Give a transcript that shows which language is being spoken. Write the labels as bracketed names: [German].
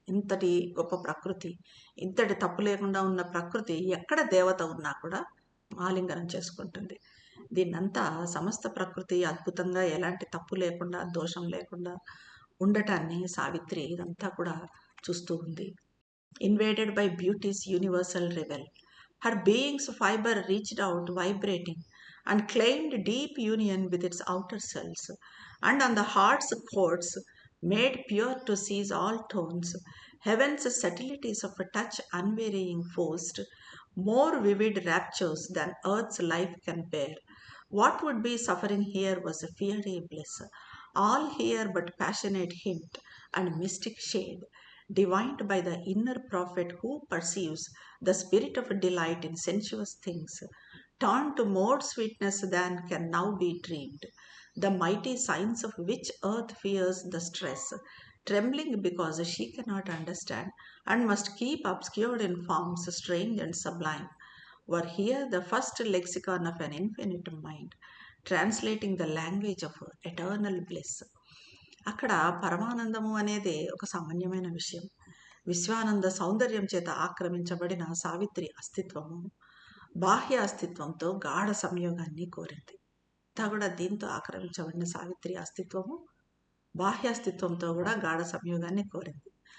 [Telugu] ఇంతటి గొప్ప ప్రకృతి, ఇంతటి తప్పు లేకుండా ఉన్న ప్రకృతి ఎక్కడ దేవత ఉన్నా కూడా ఆలింగనం చేసుకుంటుంది. దీన్నంతా సమస్త ప్రకృతి అద్భుతంగా ఎలాంటి తప్పు లేకుండా, దోషం లేకుండా ఉండటాన్ని సావిత్రి ఇదంతా కూడా చూస్తూ ఉంది. [English] Invaded by beauty's universal revel, her being's fiber reached out, vibrating, and claimed deep union with its outer cells, and on the heart's chords, made pure to seize all tones, heaven's subtleties of a touch unvarying forced, more vivid raptures than earth's life can bear. What would be suffering here was a fiery bliss, all here but passionate hint and mystic shade, divined by the inner prophet who perceives the spirit of delight in sensuous things, turned to more sweetness than can now be dreamed, the mighty signs of which earth fears the stress, trembling because she cannot understand and must keep obscured in forms strange and sublime, were here the first lexicon of an infinite mind, translating the language of eternal bliss. [Telugu] అక్కడ పరమానందము అనేది ఒక సామాన్యమైన విషయం. విశ్వానంద సౌందర్యం చేత ఆక్రమించబడిన సావిత్రి అస్తిత్వము బాహ్య అస్తిత్వంతో గాఢ సంయోగాన్ని కోరింది. అంతా కూడా దీంతో ఆక్రమించబడిన సావిత్రి అస్తిత్వము బాహ్య అస్తిత్వంతో కూడా గాఢ సంయోగాన్ని కోరింది.